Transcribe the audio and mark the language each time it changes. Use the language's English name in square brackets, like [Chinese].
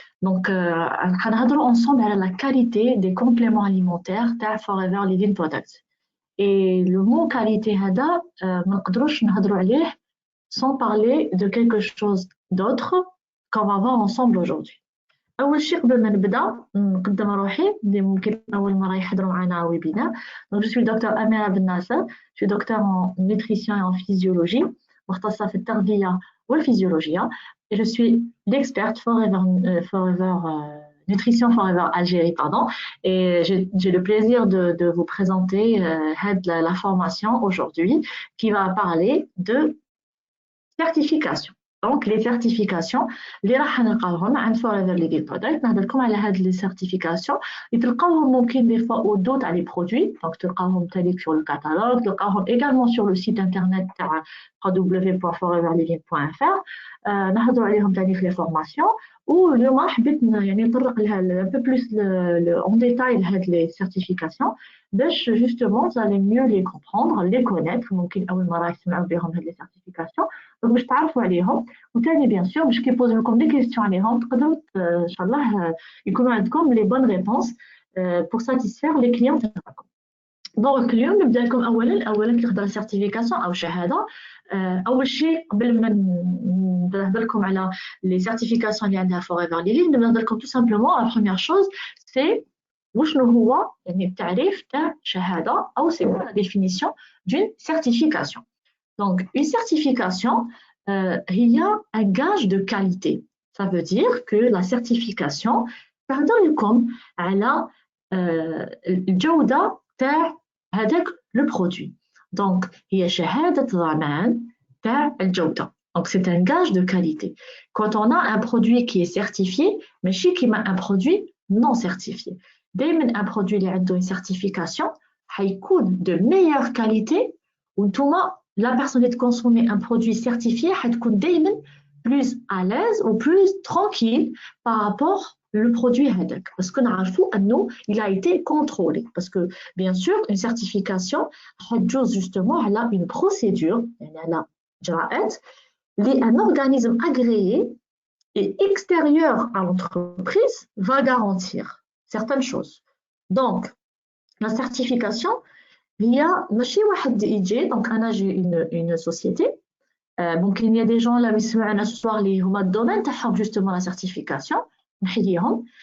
[French] Donc, on va ensemble à la qualité des compléments alimentaires de Forever Living Products. Et le mot qualité, on ne peut pas sans parler de quelque chose d'autre qu'on va voir ensemble aujourd'hui. [Arabic] أول شيء قبل ما نبدأ نقدم روحي اللي ممكن أول مرة يحضروا معنا ويبينار. [French] Donc, je suis docteur Amira Ben Nasser, je suis docteur en nutrition et en physiologie, [Arabic] مختصة في التغذية والفيزيولوجيا, [French] et je suis l'experte Forever Nutrition Forever Algérie, pardon, et j'ai le plaisir de vous présenter la formation aujourd'hui qui va parler de certification. Donc, les certifications, [Arabic] اللي راح نلقاوهم [French] عند Forever Living Product. [Arabic] نهضرلكم على هاد [French] les certifications [Arabic] اللي تلقاوهم ممكن [French] des fois au dos تاع les produits. Donc, [Arabic] تلقاوهم تالي [French] sur le catalogue, تلقاوهم également sur le site internet تاع www.foreverliving.fr. [Arabic] نهضروا عليهم تاني في [French] les formations. [Arabic] واليوم حبيت يعني نطرق لها [French] un peu plus en détail لهاد les certifications باش justement vous allez mieux les comprendre, les connaître. [Arabic] ممكن أول مرة يسمعوا بهم هاد [French] les certifications. Donc, [Arabic] باش تعرفوا عليهم. وثاني [French] bien sûr [Arabic] باش كيبوزوا لكم [French] des questions [Arabic] عليهم تقدروا ان شاء الله يكونوا عندكم [French] les bonnes réponses pour satisfaire les clients [Arabic] تاعكم. دونك اليوم نبدا لكم اولا كي نهضر certification او شهاده. اول شيء قبل ما نهضر لكم على [French] les certifications [Arabic] اللي عندها Forever Living نهضر لكم [French] tout simplement la première chose c'est [Arabic] وشنو هو يعني التعريف تاع شهاده او [French] c'est quoi la définition d'une certification. Donc, une certification, il y a un gage de qualité. Ça veut dire que la certification, [Arabic] تهضر لكم على الجودة تاع هذاك [French] le produit. [Arabic] Donc, هي شهادة ضمان تاع الجودة. [French] Donc, c'est un gage de qualité. Quand on a un produit qui est certifié, [Arabic] ماشي كيما [French] un produit non certifié. دايما un produit [Arabic] اللي عنده [French] une certification [Arabic] حيكون [French] de meilleure qualité [Arabic] وانتوما [French] la personne qui consomme un produit certifié [Arabic] حتكون دايما [French] plus à l'aise ou plus tranquille par rapport le produit هذاك parce que [Arabic] نعرفوا انه [French] il a été contrôlé parce que bien sûr une certification حتجوز justement على une procédure [Arabic] يعني على إجراءات اللي [French] un organisme agréé et extérieur à l'entreprise va garantir certaines choses. Donc la certification [Arabic] هي ماشي واحد يجي. دونك انا جي [French] une société. ممكن il y a des gens là يسمعونا ce soir [Arabic] اللي هما الدومين تاعهم [French] justement la certification نحييهم.